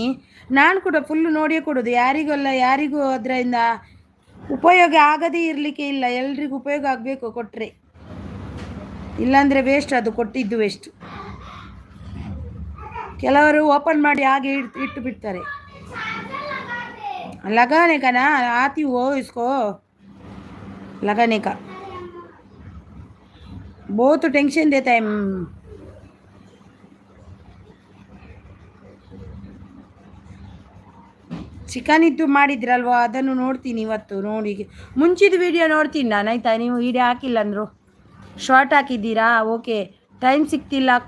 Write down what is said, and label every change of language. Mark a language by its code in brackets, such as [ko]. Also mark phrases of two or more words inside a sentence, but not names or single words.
[kn] ನಾನು ಕೂಡ ಫುಲ್ಲು ನೋಡಿಯೇ ಕೊಡೋದು, ಯಾರಿಗೂ ಅದರಿಂದ ಉಪಯೋಗ ಆಗದೇ ಇರಲಿಕ್ಕೆ ಇಲ್ಲ. ಎಲ್ರಿಗೂ ಉಪಯೋಗ ಆಗಬೇಕು ಕೊಟ್ಟರೆ, ಇಲ್ಲಾಂದರೆ ವೇಸ್ಟ್, ಅದು ಕೊಟ್ಟಿದ್ದು ವೇಸ್ಟ್. ಕೆಲವರು ಓಪನ್ ಮಾಡಿ ಹಾಗೆ ಇಟ್ಟು ಬಿಡ್ತಾರೆ. [hi] लगाने का ना, आती हो इसको लगाने का, बहुत टेंशन देता है. [kn] ಚಿಕನ್ ಇದ್ದು ಮಾಡಿದ್ರಲ್ವ, ಅದನ್ನು ನೋಡ್ತೀನಿ ಇವತ್ತು. ನೋಡಿ ಮುಂಚಿದ ವಿಡಿಯೋ ನೋಡ್ತೀನಿ ನಾನು, ಆಯಿತಾ. ನೀವು ವಿಡಿಯೋ ಹಾಕಿಲ್ಲ ಅಂದರು, ಶಾರ್ಟ್ ಹಾಕಿದ್ದೀರಾ? ಓಕೆ. ಟೈಮ್ ಸಿಗ್ತಿಲ್ಲ ಅಕ್ಕ.